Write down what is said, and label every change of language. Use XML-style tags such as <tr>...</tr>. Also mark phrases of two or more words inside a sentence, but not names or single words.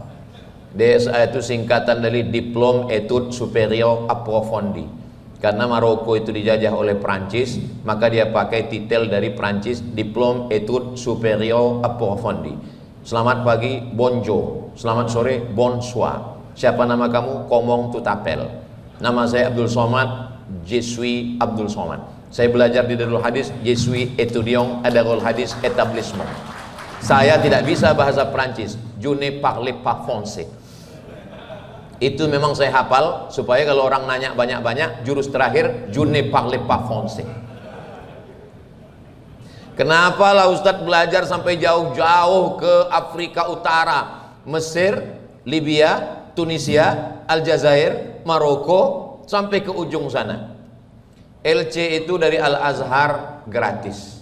<id>DSA itu singkatan dari</id> <fr>Diplôme Études Supérieures Approfondies.</fr> <id>Karena Maroko itu dijajah oleh Prancis, maka dia pakai titel dari Prancis,</id> <fr>Diplôme Études Supérieures Approfondies.</fr> <id>Selamat pagi, bonjour. Selamat sore, bonsoir. Siapa nama kamu?</id> <fr>Comment tu t'appelles?</fr> <id>Nama saya Abdul Somad,</id> <fr>je suis Abdul Somad.</fr> <id>Saya belajar di Darul Hadis,</id> <fr>je suis étudiant à Darul Hadis établissement.</fr> <id>Saya tidak bisa bahasa Prancis,</id> <fr>je ne parle pas français.</fr> <id>Itu memang saya hafal supaya kalau orang nanya banyak-banyak, jurus terakhir</id> <fr>je ne parle pas français.</fr> <id>Kenapa lah Ustadz belajar sampai jauh-jauh ke Afrika Utara, Mesir, Libya, Tunisia, Aljazair, Maroko, sampai ke ujung sana. LC itu dari Al-Azhar gratis.</id>